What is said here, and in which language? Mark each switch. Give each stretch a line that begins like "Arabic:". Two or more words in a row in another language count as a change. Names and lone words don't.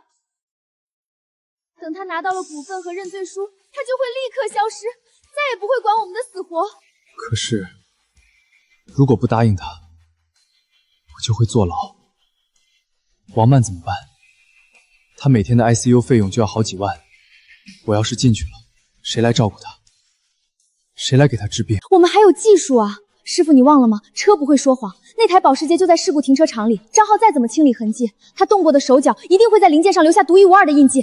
Chinese: 等他拿到了股份和認罪書，他就會立刻消失，再也不會管我們的死活。可是，如果不答應他，我就會坐牢。王曼怎麼辦？他每天的 ICU 費用就要好幾萬，我要是進去了，誰來照顧他？誰來給他治病？我們還有技術啊！師傅，你忘了嗎？車不會說謊，那台保時捷就在事故停車場裡。張浩再怎麼清理痕跡，他動過的手腳一定會在零件上留下獨一無二的印記。